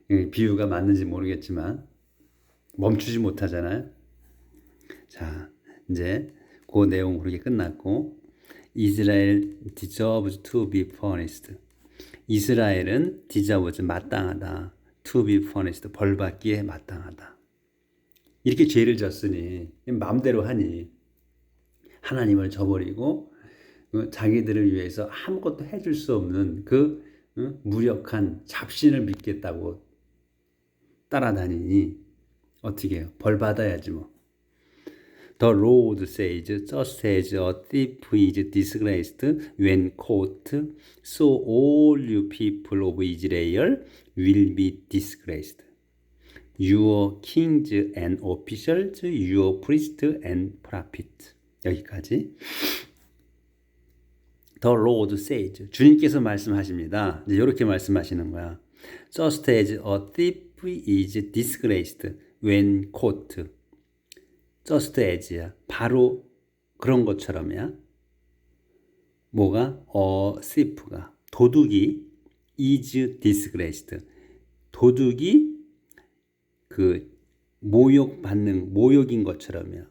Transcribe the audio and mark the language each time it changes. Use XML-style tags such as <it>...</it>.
<ko>비유가 맞는지 모르겠지만 멈추지 못하잖아요. 자, 이제 그 내용 그렇게 끝났고 이스라엘</ko> <en>deserves to be punished.</en> <ko>이스라엘은 deserves 마땅하다.</ko> <en>to be punished</en> <ko>벌받기에 마땅하다. 이렇게 죄를 졌으니 마음대로 하니 하나님을 저버리고 자기들을 위해서 아무것도 해줄 수 없는 무력한 잡신을 믿겠다고 따라다니니 어떻게 해요? 벌 받아야지 뭐.</ko> <en>The Lord says, just as a thief is disgraced when caught, so all you people of Israel will be disgraced. Your kings and officials, your priests and prophets.</en> <ko>여기까지.</ko> <en>The Lord says,</en> <ko>주님께서 말씀하십니다. 이제 이렇게 말씀하시는 거야.</ko> <en>Just as a thief is disgraced when caught. Just as</en> <ko>야. 바로 그런 것처럼이야. 뭐가? thief가. 도둑이</ko> <en>is disgraced.</en> <ko>도둑이 모욕인 것처럼이야.</ko>